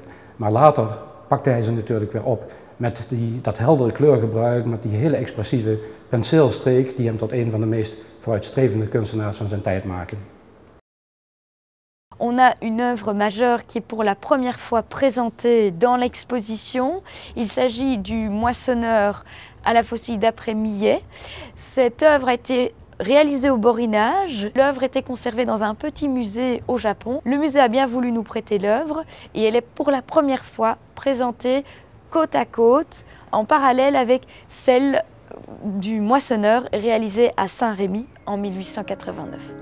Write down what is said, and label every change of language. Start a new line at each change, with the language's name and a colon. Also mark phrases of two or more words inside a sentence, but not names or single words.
Dutch: Maar later pakte hij ze natuurlijk weer op met dat heldere kleurgebruik, met die hele expressieve penseelstreek die hem tot een van de meest vooruitstrevende kunstenaars van zijn tijd maken.
French: On a une œuvre majeure qui est pour la première fois présentée dans l'exposition. Il s'agit du Moissonneur à la faucille d'après Millet. Cette œuvre a été réalisée au Borinage. L'œuvre était conservée dans un petit musée au Japon. Le musée a bien voulu nous prêter l'œuvre et elle est pour la première fois présentée côte à côte, en parallèle avec celle du Moissonneur réalisée à Saint-Rémy en 1889.